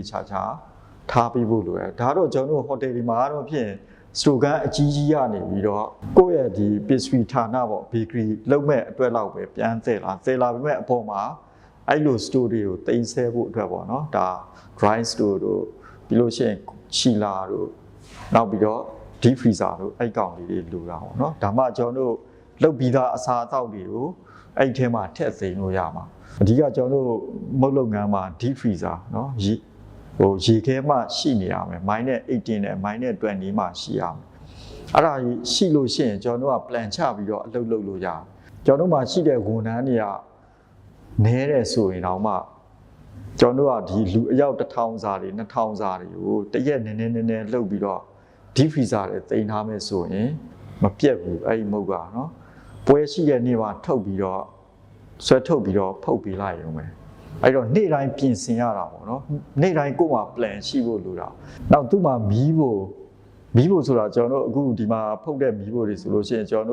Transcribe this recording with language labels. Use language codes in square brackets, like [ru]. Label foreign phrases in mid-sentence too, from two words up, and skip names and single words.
[my] ချာချာထားပြီးဖို့လိုတယ်ဒါတော့ကျွန်တော်တို့ hotel တွေမှာတော့ဖြင့် store ခန်းအကြီးကြီးရနေပြီးတော့ကိုယ့်ရဲ့ဒီ pastry ဌာနပေါ့ bakery လုပ်မဲ့အတွက်လောက်ပဲ ပြန်သယ်လာပြီးမဲ့အပေါ်မှာအဲ့လို store တွေကိုတင်ဆက်ဖို့အတွက်ပေါ့နော်ဒါ [en] dry store [my] တို့ပြီးလို့ရှိရင် chiller တို့နောက် ပြီးတော့ [en] deep freezer [my] တို့အဲ့ကောင်လေးတွေလိုတာပေါ့နော်ဒါမှကျွန်တော်တို့လုပ်ပြီးသားအစားအ သောက်တွေကိုအဲ့ထဲမှာထည့်သိမ်းလို့ရမှာအဓိကကျွန်တော်တို့မုတ်လုပ်ငန်းမှာ [en] deep freezer [my] เนาะရေခဲမှရှိနေရမယ် -18 နဲ့ -20 မှရှိရမယ်အဲ့ဒါရှိလို့ရှိရင်ကျွန်တော်တို့က plan ချပြီးတော့အလုပ်လုပ်လို့ရတယ်ကျွန်တော်တို့မှာရှိတဲ့ဝန်ထမ်းတွေကနဲတယ်ဆိုရင်တော့မှကျွန်တော်တို့ကဒီလူအယောက်1000စာတွေ2000စာတွေကိုတရက်နည်းနည်းလှုပ်ပြီးတော့ [en] deep freezer [my] တွေတင်ထားမယ်ဆိုရင်မပြတ်ဘူးအဲ့ဒီမုတ်ကနော်ပွဲရှိတဲ့နေ့မှာထုတ်ပြီးတော့ဆွဲထုတ်ပြီးတော့ဖုတ်ပေးလိုက်ရုံပဲအဲ့တော့နေ့တိုင်းပြင်ဆင်ရတာပေါ့နော်နေ့တိုင်းကိုယ်မှာ plan ရှိဖို့လိုတာနောက်သူ့မှာမီးဖို့ဆိုတာကျွန်တော်တို့အခုဒီမှာဖုတ်တဲ့မီးဖို့တွေဆိုလို့ရှိရင်ကျွန်တော်